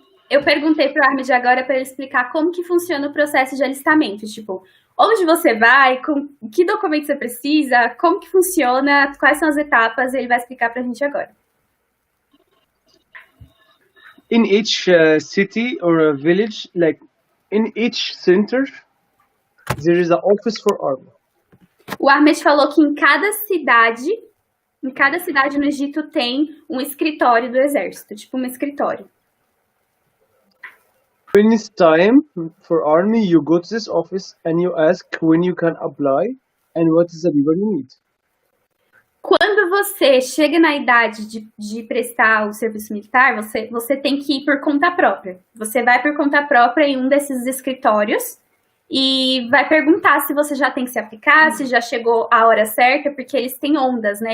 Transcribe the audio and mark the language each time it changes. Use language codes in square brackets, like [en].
[pt] Eu perguntei para o Ahmed agora para ele explicar como que funciona o processo de alistamento. Tipo, onde você vai, que documento você precisa, como que funciona, quais são as etapas, ele vai explicar para a gente agora. [en] In each city or a village, like in each center, there is an office for army. [pt] O Ahmed falou que em cada cidade no Egito tem um escritório do exército, tipo um escritório. [en] When it's time for army, you go to this office and you ask when you can apply and what is the paper you need. [pt] Quando você chega na idade de prestar o serviço militar, você tem que ir por conta própria. Você vai por conta própria em um desses escritórios e vai perguntar se você já tem que se aplicar, se já chegou a hora certa, porque eles têm ondas, né?